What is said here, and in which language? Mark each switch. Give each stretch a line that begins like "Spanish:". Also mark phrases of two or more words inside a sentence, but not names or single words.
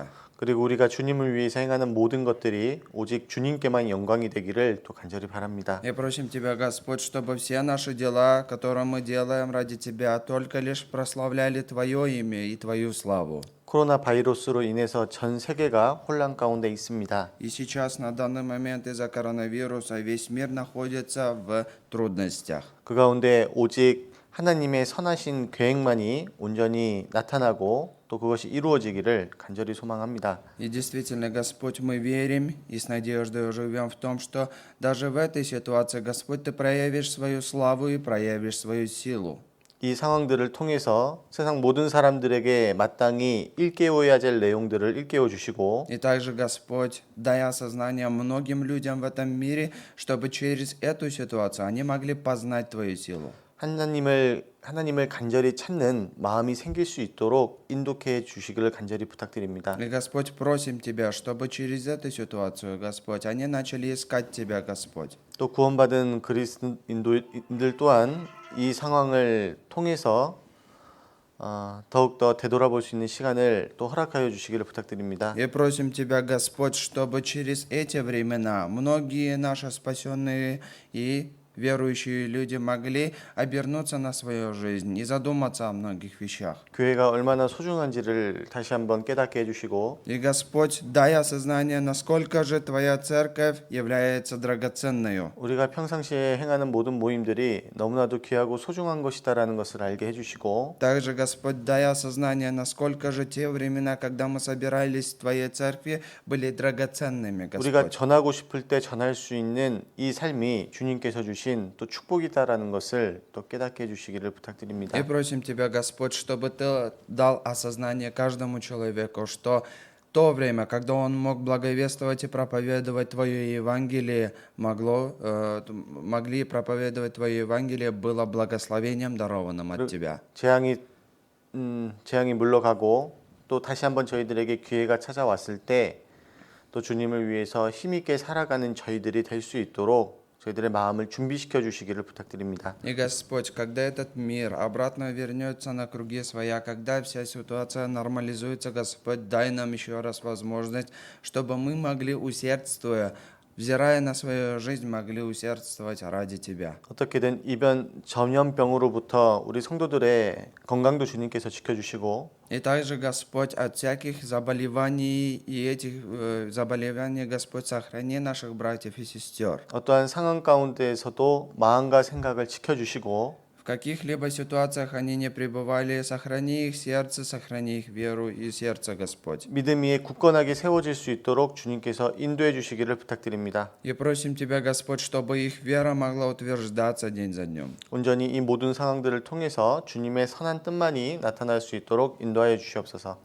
Korean: 그리고 우리가 주님을 위해서 행하는 모든 것들이 오직 주님께만 영광이 되기를 또 간절히 바랍니다.
Russian: И просим Тебя, Господь, чтобы все наши дела, которые мы делаем ради Тебя, только лишь прославляли Твое имя и Твою славу.
Korean: 코로나 바이러스로 인해서 전 세계가 혼란 가운데 있습니다.
Russian: И сейчас, на данный момент, из-за коронавируса, весь мир находится в трудностях.
Korean: 그 가운데 오직 하나님의 선하신 계획만이 온전히 나타나고 또 그것이 이루어지기를 간절히 소망합니다.
Russian: И действительно, Господь, мы верим и с надеждой живем в том, что даже в этой ситуации, Господь, Ты проявишь свою славу и проявишь свою силу.
Korean: 이 상황들을 통해서 세상 모든 사람들에게 마땅히 일깨워야 될 내용들을 일깨워 주시고
Russian: И также, Господь, дай осознание многим людям в этом мире, чтобы через эту ситуацию они могли познать Твою силу.
Korean: 하나님을 간절히 찾는 마음이 생길 수 있도록 인도해 주시기를 간절히 부탁드립니다.
Russian: И, Господь, просим Тебя, чтобы через эту ситуацию, Господь, они начали искать Тебя, Господь.
Korean: 또 구원받은 그리스도인들 또한 이 상황을 통해서 더욱더 되돌아볼 수 있는 시간을 또 허락하여 주시기를 부탁드립니다.
Russian: И просим Тебя, Господь, чтобы через эти времена многие наши спасенные и верующие люди могли обернуться на свою жизнь и задуматься о многих вещах.
Korean: 교회가 얼마나 소중한지를 다시 한번 깨닫게 해주시고
Russian: И, Господь, дай осознание, насколько же Твоя церковь является драгоценной.
Korean: 우리가 평상시에 행하는 모든 모임들이 너무나도 귀하고 소중한 것이다라는 것을 알게 해주시고
Russian: Также, Господь, дай осознание, насколько же те времена, когда мы собирались в Твоей церкви, были драгоценными,
Korean: 우리가
Russian: Господь.
Korean: 전하고 싶을 때 전할 수 있는 이 삶이 주님께서 주신 또 축복이다라는 것을 또 깨닫게 해주시기를 부탁드립니다.
Russian: И просим Тебя, Господь, чтобы Ты дал осознание каждому человеку, что то время, когда он мог благовествовать и проповедовать Твое Евангелие, могли проповедовать Твое Евангелие, было благословением, дарованным от Тебя.
Korean: 재앙이 물러가고 또 다시 한번 저희들에게 기회가 찾아왔을 때 또 주님을 위해서 힘있게 살아가는 저희들이 될 수 있도록 저희들의 마음을 준비시켜 주시기를 부탁드립니다.
Russian: И, Господь, когда этот мир обратно вернется на круги своя, когда вся ситуация нормализуется, Господь, дай нам еще раз возможность, чтобы мы могли, усердствуя, взирая на свою жизнь, могли усердствовать ради Тебя.
Korean: 어떻게든 이번 전염병으로부터 우리 성도들의 건강도 주님께서 지켜주시고
Russian: И также, Господь, от всяких заболеваний и этих заболеваний, Господь, сохрани наших братьев и сестер.
Korean: 어떠한 상황 가운데에서도 마음과 생각을 지켜주시고
Russian: В каких-либо ситуациях они не пребывали, сохрани их сердце, сохрани их веру и сердце, Господь.
Korean: 믿음 위에 굳건하게 세워질 수 있도록 주님께서 인도해 주시기를 부탁드립니다.
Russian: И просим Тебя, Господь, чтобы их вера могла утверждаться день за днем.
Korean: 온전히 이 모든 상황들을 통해서 주님의 선한 뜻만이 나타날 수 있도록 인도하여 주시옵소서.